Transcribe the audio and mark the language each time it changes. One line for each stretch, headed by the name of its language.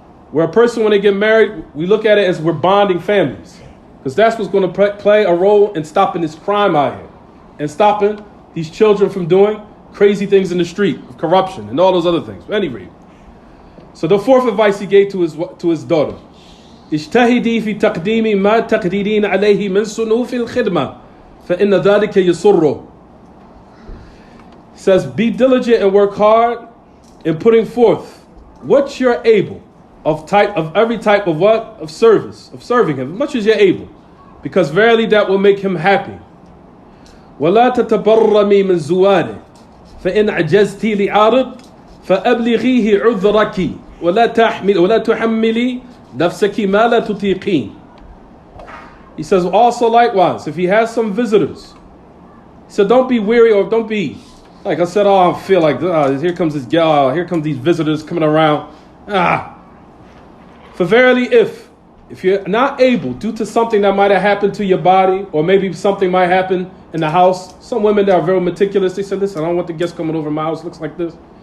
English: Where a person, when they get married, we look at it as we're bonding families. Because that's what's going to play a role in stopping this crime out here. And stopping these children from doing crazy things in the street, corruption and all those other things. At any rate. So the fourth advice he gave to his daughter.
Arabic: اجتهدي في تقديم ما تقدرين عليه من صنوف الخدمة فإن ذلك يسره.
English: He says, be diligent and work hard in putting forth what you're able of every type of what? Of service, of serving him, as much as you're able. Because verily that will make him happy.
Arabic: ولا تتبرمي من زواله فإن عجزتي لعارض فأبلغيه عذرك ولا تحملي نفسك ما لا تطيقين.
English: He says also likewise, if he has some visitors, he said don't be weary or don't be like I said, I feel like here comes this gal, here come these visitors coming around. For verily if you're not able, due to something that might have happened to your body, or maybe something might happen in the house, some women that are very meticulous, they said, listen, I don't want the guests coming over my house, looks like this.